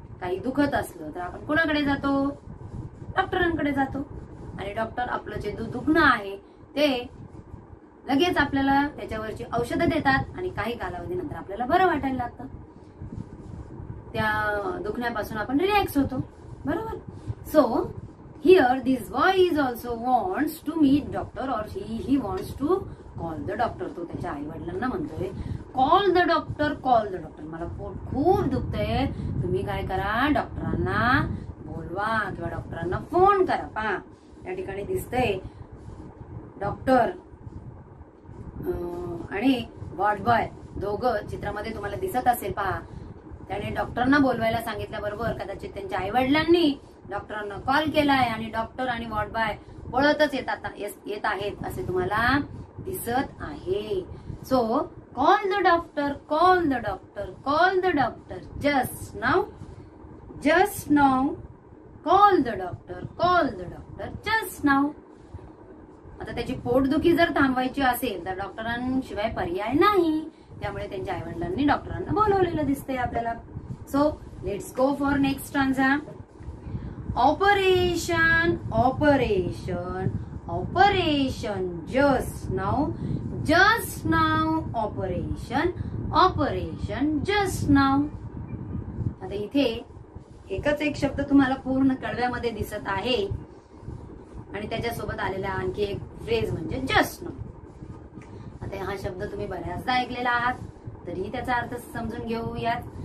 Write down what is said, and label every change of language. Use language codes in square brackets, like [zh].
[mr] काही दुखत असलं तर आपण कोणाकडे जातो? डॉक्टरांकडे जातो. आणि डॉक्टर आपलं जे दुखणं आहे ते लगेच आपल्याला त्याच्यावरची औषधं देतात आणि काही कालावधीनंतर आपल्याला बरं वाटायला लागतं. त्या दुखण्यापासून आपण रिलॅक्स होतो. बरोबर. [en] So here this boy is also wants to meet doctor और he wants to call the doctor. [mr] तो त्याच्या आई वडिलांना म्हणतोय [en] Call the doctor, call the doctor. [mr] मला पोट खूप दुखतंय, तुम्ही काय करा, डॉक्टरांना बोलवा किंवा डॉक्टरांना फोन करा. पहा या ठिकाणी दिसतंय डॉक्टर आणि वॉर्ड बॉय दोघं चित्रामध्ये तुम्हाला दिसत असेल. पहा त्याने डॉक्टरांना बोलवायला सांगितल्याबरोबर कदाचित त्यांच्या आई वडिलांनी डॉक्टरांना कॉल केलाय आणि डॉक्टर आणि वॉर्ड बॉय पळतच येत आहेत असे तुम्हाला दिसत आहे. [en] So call the doctor, call the doctor, call the doctor, just now, just now, call the doctor, call the doctor, just now. [mr] आता त्याची पोटदुखी जर थांबवायची असेल तर डॉक्टरांशिवाय पर्याय नाही. त्यामुळे त्यांच्या आई वडिलांनी डॉक्टरांना बोलवलेलं दिसतंय आपल्याला. [en] So let's go for next stanza. Operation, operation, operation, just now, just now, operation, operation, just now. [mr] आता इथे एकच एक शब्द तुम्हाला पूर्ण कडव्यामध्ये दिसत आहे आणि त्याच्यासोबत आलेला आणखी एक फ्रेज म्हणजे जस्ट नाउ. आता हा शब्द तुम्ही बऱ्याचदा ऐकलेला आहात, तरीही त्याचा अर्थ समजून घेऊयात.